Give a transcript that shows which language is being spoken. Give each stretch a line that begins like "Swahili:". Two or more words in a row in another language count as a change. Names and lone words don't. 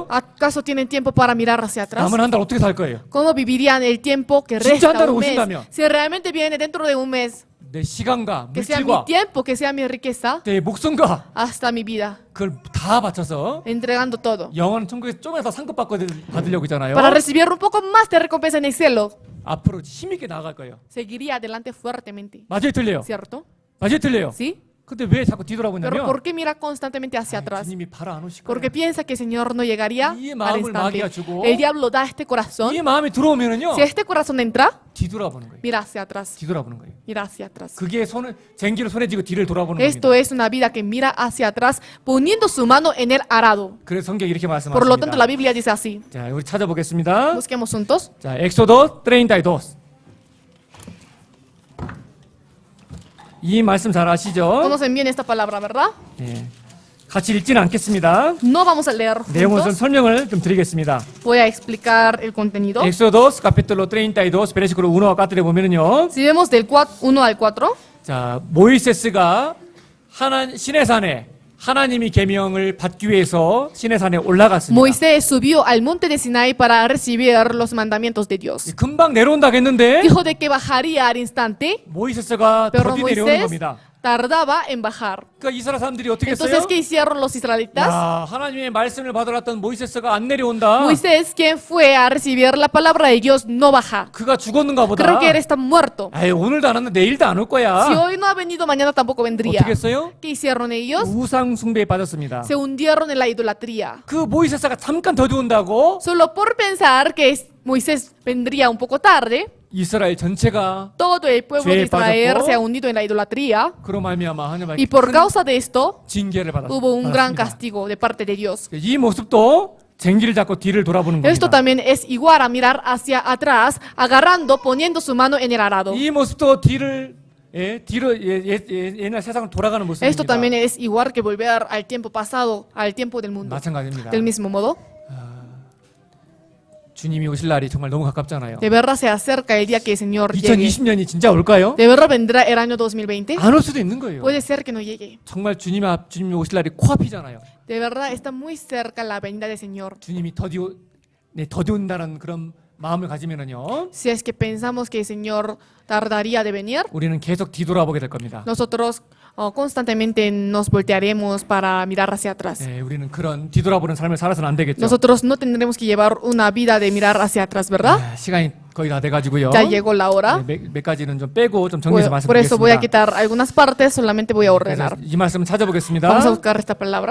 Spanish: ¿Acaso tienen tiempo para mirar hacia atrás?
Korean: 남은 한 달 어떻게 살 거예요?
Spanish: ¿Cómo vivirían el tiempo que
Korean: 진짜 한
Spanish: resta
Korean: 달에
Spanish: un mes?
Korean: 오신다면.
Spanish: Si realmente viene dentro de un mes,
Korean: 내 시간과
Spanish: que sea mi
Korean: 물질과
Spanish: tiempo, que sea mi riqueza,
Korean: 내 목숨과
Spanish: hasta mi vida,
Korean: 그걸 다 바쳐서
Spanish: entregando todo.
Korean: 영원 천국에서 좀이라도 상급 받으려고 하잖아요.
Spanish: Para recibir un poco más de recompensa en el cielo,
Korean: 앞으로 힘있게 나아갈 거예요.
Spanish: seguiría adelante fuertemente.
Korean: 맞아요, 틀려요?
Spanish: ¿Cierto?
Korean: 맞아요, 틀려요?
Spanish: ¿Sí?
Korean: 근데 왜 자꾸
Spanish: Pero
Korean: 뒤돌아보냐면
Spanish: ¿por qué mira constantemente hacia atrás?
Korean: 주님이 바로 안 오실 거예요.
Spanish: Porque piensa que el Señor no llegaría
Korean: 이
Spanish: al
Korean: 마음을 마귀가
Spanish: instante.
Korean: 주고
Spanish: El diablo da este corazón.
Korean: 이 마음이 들어오면은요
Spanish: Si este corazón entra,
Korean: 뒤돌아보는 거예요.
Spanish: mira hacia atrás.
Korean: 뒤돌아보는 거예요.
Spanish: Mira hacia atrás.
Korean: 그게 쟁기를 손에 쥐고 뒤를 돌아보는
Spanish: Esto
Korean: 겁니다.
Spanish: es una vida que mira hacia atrás poniendo su mano en el arado.
Korean: 그래서 성경이 이렇게
Spanish: Por lo tanto, la
Korean: 말씀하십니다.
Spanish: Biblia dice así.
Korean: 자, 우리 찾아보겠습니다.
Spanish: Busquemos juntos.
Korean: 자, 엑소더 32. 이 말씀 잘 아시죠?
Spanish: Conocen bien esta palabra, ¿verdad?
Korean: 예. 같이 읽지는 않겠습니다.
Spanish: No vamos a leer
Korean: 내용은 좀
Spanish: juntos.
Korean: 설명을 좀 드리겠습니다.
Spanish: Voy a explicar el contenido.
Korean: 엑소더스
Spanish: capítulo 32 versículo
Korean: 1와 4에 보면은요.
Spanish: Si vemos del 1 al 4,
Korean: 자, 모이세스가 신의 산에 하나님이 계명을 받기 위해서 시내산에 올라갔습니다.
Spanish: Moisés subió al monte de Sinaí para recibir los mandamientos de Dios.
Korean: 금방 내려온다 했는데
Spanish: Dijo de que bajaría al instante,
Korean: 모이세스가
Spanish: pero
Korean: 더디 내려오는
Spanish: Moisés
Korean: 겁니다.
Spanish: tardaba en bajar.
Korean: 그러니까 이스라엘 사람들이 어떻게
Spanish: Entonces,
Korean: 했어요?
Spanish: ¿qué hicieron los israelitas?
Korean: 야, 하나님의 말씀을 받으러 왔던 모이세스가 안 내려온다.
Spanish: Moisés, quien fue a recibir la palabra de Dios, no baja.
Korean: 그가 죽었는가 보다.
Spanish: Creo que él está muerto.
Korean: 아이, 오늘도 안 왔는데 내일도 안 올
Spanish: Si
Korean: 거야.
Spanish: hoy no ha venido, mañana tampoco vendría.
Korean: 어떻게 했어요?
Spanish: ¿Qué hicieron ellos?
Korean: 우상 숭배에 빠졌습니다.
Spanish: Se hundieron en la idolatría.
Korean: 그 모이세스가 잠깐 더디 온다고
Spanish: Solo por pensar que Moisés vendría un poco tarde,
Korean: 이스라엘 전체가
Spanish: todo el pueblo de
Korean: 죄에
Spanish: Israel
Korean: 빠졌고,
Spanish: se ha hundido en la idolatría.
Korean: 그로 말미암아 하나님의
Spanish: Y por
Korean: 큰
Spanish: causa de esto,
Korean: 징계를
Spanish: hubo un gran
Korean: 받았습니다.
Spanish: castigo de parte de Dios.
Korean: 이 모습도 쟁기를 잡고 뒤를 돌아보는
Spanish: Esto
Korean: 겁니다.
Spanish: también es igual a mirar hacia atrás, agarrando, poniendo su mano en el arado.
Korean: 이 모습도 뒤로 옛날 세상을 돌아가는
Spanish: Esto
Korean: 모습입니다.
Spanish: también es igual que volver al tiempo pasado, al tiempo del mundo.
Korean: 마찬가지입니다.
Spanish: Del mismo modo,
Korean: 주님이 오실 날이 정말 너무 가깝잖아요.
Spanish: de verdad se acerca el día que el Señor llegue.
Korean: 2020년이 진짜 올까요?
Spanish: ¿De verdad vendrá el año 2020?
Korean: 안 올 수도 있는 거예요.
Spanish: Puede ser que no llegue.
Korean: 정말 주님이 오실 날이 코앞이잖아요.
Spanish: De verdad está muy cerca la venida del Señor.
Korean: 주님이 더디 온다는 그런 마음을 가지면은요,
Spanish: Si es que pensamos que el Señor tardaría de venir,
Korean: 우리는 계속 뒤돌아보게 될 겁니다.
Spanish: nosotros constantemente nos voltearemos para mirar hacia atrás.
Korean: 네, 우리는 그런 뒤돌아보는 삶을 살아서는 안 되겠죠.
Spanish: Nosotros no tendremos que llevar una vida de mirar hacia atrás, ¿verdad?
Korean: 시간이 거의 다 돼가지고요.
Spanish: Ya llegó la hora.
Korean: 몇 가지는 좀 빼고 좀 정리해서
Spanish: Por eso voy a
Korean: 말씀드리겠습니다.
Spanish: quitar algunas partes, solamente voy a ordenar.
Korean: 그래서 이 말씀 찾아보겠습니다.
Spanish: Vamos a buscar esta palabra.